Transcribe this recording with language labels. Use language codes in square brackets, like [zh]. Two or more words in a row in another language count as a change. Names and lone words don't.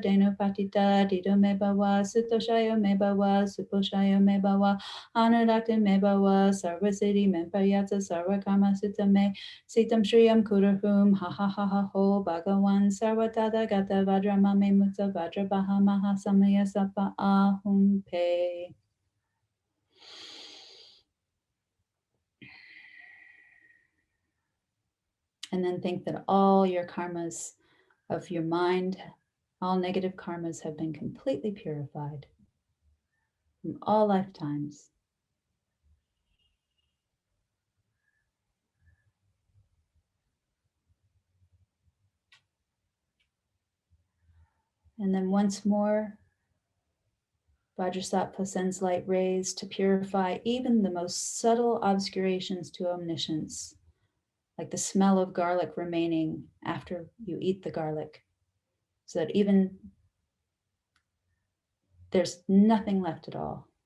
[sa] Denu Patita Dido Mebawa Sutoshaya Mebawa Suposhaya Mebawa Anudaktu Mebawa Sarvasiddhi Mepayatsa Sarvakarma Sutame Sitam Shriyam Kuruhum Ha Ha Ha Ha Ho Bhagawan Sarvatata Gata Vajramame Mutsa Vajrabaha Mahasamaya Sapa Ahum Pe. [en] And then think that all your karmas of your mind, all negative karmas have been completely purified from all lifetimes. And then once more, Vajrasattva sends light rays to purify even the most subtle obscurations to omniscience, like the smell of garlic remaining after you eat the garlic, so that even there's nothing left at all.